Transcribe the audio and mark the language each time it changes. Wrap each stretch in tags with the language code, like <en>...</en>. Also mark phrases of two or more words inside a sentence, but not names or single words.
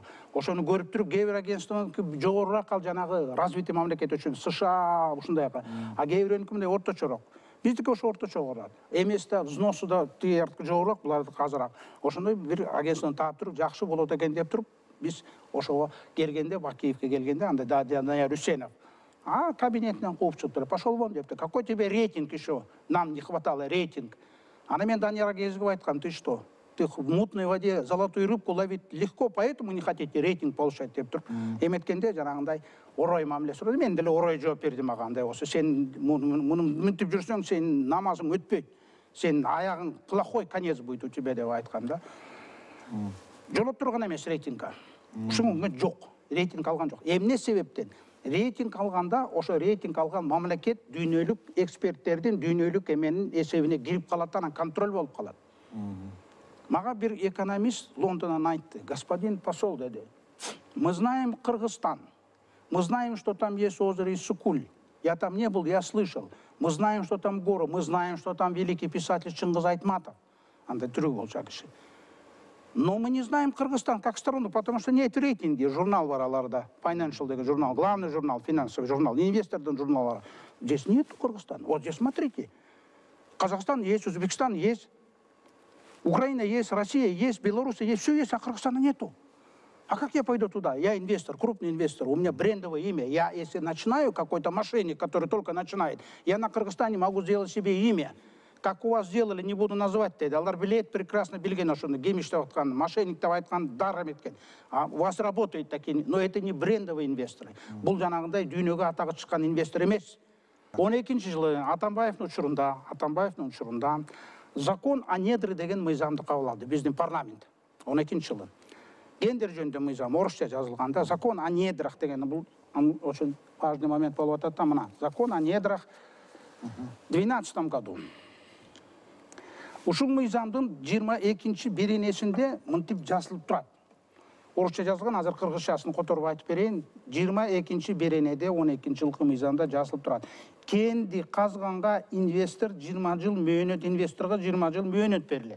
<ky>Ошону көрүп туруп, кээ бир агентствонун жогорураак ал жанагы развитие мамлекет үчүн США ушундай, а кээ бирөөнүкү мындай орточороок. Биздики ошо орточо болот. Эмес да, взносу да тиярткы жогорураак, булардыкы азыраак. Ошондой бир агентствону таап туруп, жакшы болот экен деп туруп, биз ошого келгенде, Бакиевке келгенде, анда Данияр Үсенов. Кабинетинен кууп чыгыптыр.</ky> <ru>Пошел вон депти. Какой тебе рейтинг еще? Нам не хватало рейтинг.</ru> <ky>Ана мен Даниярга кезигип айткам,</ky> <ru>ты что? Ты в мутной воде золотую рыбку ловить легко, поэтому не хотите рейтинг получать</ru> <ky>деп туруп. Эметкенде жанагындай орой мамиле сурады. Мен деле орой жооп бердим ага, андай болсо сен муну мынтип жүрсөң, сен намазың өтпөйт. Сен аягың</ky> <ru>плохой конец будет у тебя</ru> <ky>деп айткам да. Жолоп турган эмес рейтингге. Ушуга жок. Рейтинг алган жок. Эмне себептен? Рейтинг алганда, ошо рейтинг алган мамлекет дүйнөлүк эксперттердин дүйнөлүк эменин эсебине кирип калат, анан контроль болуп калат. Мага бир экономист Лондондон айтты:</ky> <ru>господин посол,</ru> <ky>деди,</ky> <ru>мы знаем Кыргызстан, мы знаем, что там есть озеро Иссыкуль. Я там не был, я слышал. Мы знаем, что там горы, мы знаем, что там великий писатель Чингиз Айтматов.</ru> <ky>Андай түрү болчу киши.</ky> <ru>Но мы не знаем Кыргызстан как страну, потому что нет рейтинги.</ru> <ky>Журнал бар аларда, Financial деген журнал,</ky> <ru>главный журнал, финансовый журнал,</ru> <ky>инвестордун журналары.</ky> <ru>Здесь нет Кыргызстана. Вот здесь смотрите. Казахстан есть, Узбекистан есть, Украина есть, Россия есть, Беларусь есть, все есть, а Кыргызстана нету. А как я пойду туда? Я инвестор, крупный инвестор, у меня брендовое имя. Я, если начинаю, какой-то мошенник, который только начинает, я на Кыргызстане могу сделать себе имя. Как у вас сделали, не буду назвать тогда.</ru> <ky>Алар билет прекрасно билген, что гемиш деп айткан, мошенник деп айткан, даром эткен.</ky> <ru>А у вас работают такие, но это не брендовые инвесторы.</ru> <ky>Бул жанагындай дүйнөгө атагы чыккан инвестор эмес. 12-нчи жылы Атамбаевдин учурунда</ky> <ru>закон о недре</ru> <ky>деген мыйзамды кабыл алды биздин парламент. 12-нчи жылы. Гендер жөнүндө мыйзам орусча жазылганда,</ky> <ru>закон о недрах</ru> <ky>деген бул</ky> <ru>очень важный момент</ru> <ky>болуп атат.</ky> <ru>Мына закон о недрах в 2012 году.</ru> <ky>Ушул мыйзамдын 22 беренесинде мынтип жазылып турат. Орусча жазылган, азыр кыргызчасын которуп айтып берейин. 22 беренеде 12 жылкы мыйзамда жазылып турат. Кенди казганга инвестор 20 жыл мөөнөт, инвесторго 20 жыл мөөнөт берилет.</ky>